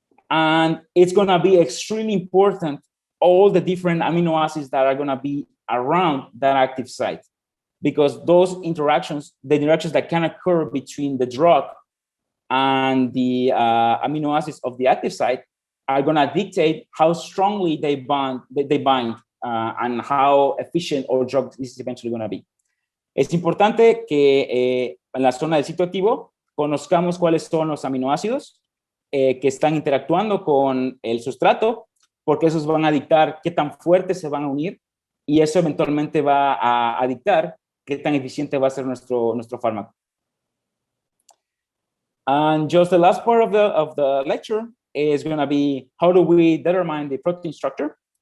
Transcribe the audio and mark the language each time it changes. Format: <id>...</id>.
<en>And it's going to be extremely important, all the different amino acids that are going to be around that active site, because those interactions, the interactions that can occur between the drug and the amino acids of the active site are going to dictate how strongly they bind, and how efficient our drug is eventually going to be.</en> <es>Es importante que en la zona del sitio activo conozcamos cuáles son los aminoácidos que están interactuando con el sustrato, porque esos van a dictar qué tan fuertes se van a unir y eso eventualmente va a dictar qué tan eficiente va a ser nuestro fármaco.</es> <en>And just the last part of the lecture is going to be how do we determine the protein structure?</en>